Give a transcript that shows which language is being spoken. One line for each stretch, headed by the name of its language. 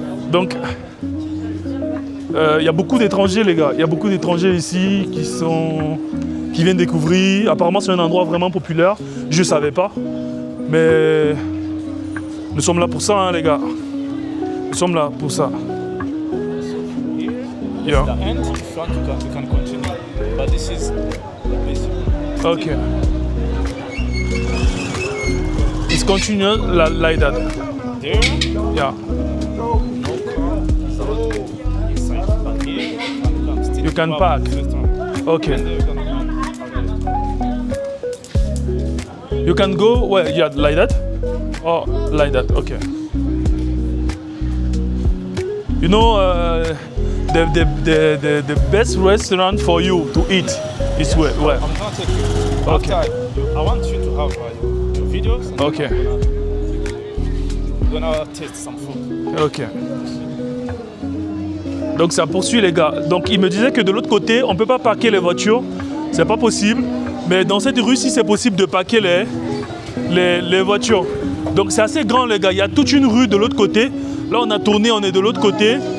French: Donc il y a beaucoup d'étrangers les gars. Il y a beaucoup d'étrangers ici qui viennent découvrir. Apparemment c'est un endroit vraiment populaire. Je ne savais pas. Mais nous sommes là pour ça hein, les gars. Nous sommes là pour ça.
English: Yeah. The end, if you want, we can continue. But this is the basic. Okay. It's continue like that. There? Yeah. No car. So inside. But here, you can still You can park park. in the restaurant. Okay. And there you can You can go where? Yeah, like that? Oh, like that, okay. You know, the best restaurant for you to eat is where? I'm gonna take you. Okay. I want you to have your videos. And Okay. We're gonna taste some food. Ok.
French: Donc ça poursuit les gars. Donc il me disait que de l'autre côté, on ne peut pas parquer les voitures. C'est pas possible. Mais dans cette rue-ci, c'est possible de parquer les voitures. Donc c'est assez grand les gars. Il y a toute une rue de l'autre côté. Là on a tourné, on est de l'autre côté.